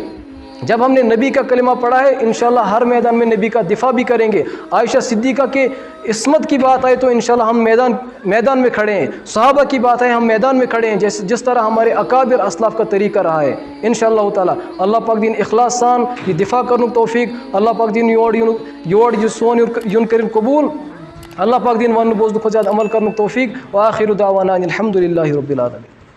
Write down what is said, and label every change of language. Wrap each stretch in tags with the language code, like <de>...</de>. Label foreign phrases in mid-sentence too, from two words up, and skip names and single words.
<ur>جب ہم نے نبی کا کلمہ پڑھا ہے انشاءاللہ ہر میدان میں نبی کا دفاع بھی کریں گے۔ عائشہ صدیقہ کے عصمت کی بات آئے تو انشاءاللہ ہم میدان میں کھڑے ہیں، صحابہ کی بات آئے ہم میدان میں کھڑے ہیں، جس طرح ہمارے اکابر اسلاف کا طریقہ رہا ہے</ur> <ar>انشاءاللہ تعالی۔</ar> <ks>اللہ پاک دین اخلاص سان یہ دفاع کرنے توفیق، اللہ پاک دین یور سون یون کرن قبول، اللہ پاک دین ون بوزد کو زیادہ عمل کرنے توفیق،</ks> <ar>وآخر دعوانا الحمدللہ رب العالمین۔</ar>